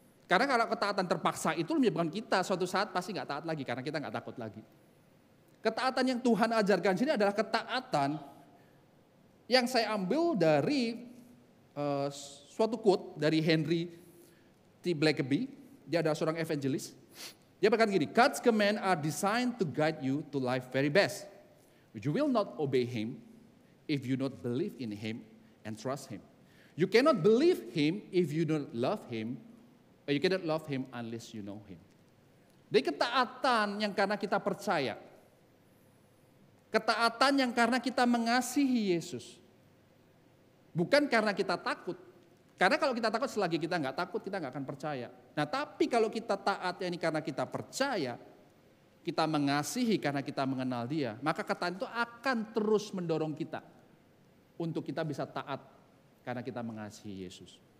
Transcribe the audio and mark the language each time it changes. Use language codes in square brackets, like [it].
[id] Karena kalau ketaatan terpaksa itu menyebabkan kita suatu saat pasti nggak taat lagi karena kita nggak takut lagi. Ketaatan yang Tuhan ajarkan sini adalah ketaatan yang saya ambil dari suatu quote dari Henry T. Blackaby. Dia adalah seorang evangelis. Dia berkata gini, [en] God's command are designed to guide you to life very best. You will not obey Him if you don't believe in Him and trust Him. You cannot believe Him if you don't love Him, or you cannot love Him unless you know Him. [id] Jadi ketaatan yang karena kita percaya, ketaatan yang karena kita mengasihi Yesus, bukan karena kita takut. Karena kalau kita takut, selagi kita nggak takut, kita nggak akan percaya. Nah, tapi kalau kita taat ini karena kita percaya, kita mengasihi karena kita mengenal Dia, maka ketaatan itu akan terus mendorong kita untuk kita bisa taat karena kita mengasihi Yesus.